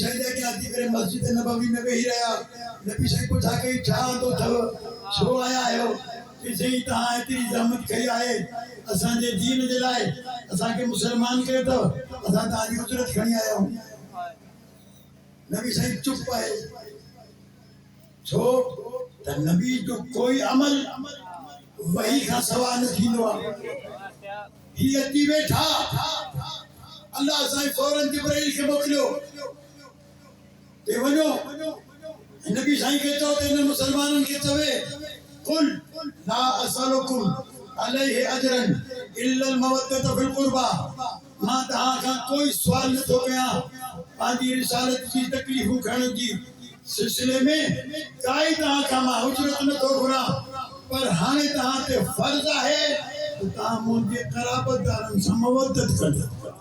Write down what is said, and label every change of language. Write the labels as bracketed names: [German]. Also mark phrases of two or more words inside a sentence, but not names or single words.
[Sindhi] साईं जे अॻियां अची करे मस्जिद नबवी में वेही रहिया नबी साईं पुछा कई छा वांदो अथव छो आया आहियो कि साईं तव्हां एतिरी ज़हमत कई आहे असांजे दीन जे लाइ असांखे मुसलमान कयो अथव असां तव्हांजी उजरत खणी आया आहियूं नबी साईं चुप आहे छो त नबी जो कोई अमल वही खां सवा न थींदो आहे ही अची वेठा अल्लाह साईं फौरन जिब्राइल खे मोकिलियो ते वञो नबी साईं खे चओ त हिन मुसलमाननि खे चवे [Arabic] قل لا أسألكم عليه أجرا إلا المودة في القربى [Sindhi] मां तव्हां खां कोई सुवाल नथो कयां पंहिंजी रिसालत जी तकलीफ़ूं खणण जी सिलसिले में काई तव्हां खां मां उजरत नथो घुरां पर हाणे तव्हां ते फर्ज़ आहे त तव्हां मुंहिंजे क़राबतदारनि सां मवद्दत कजो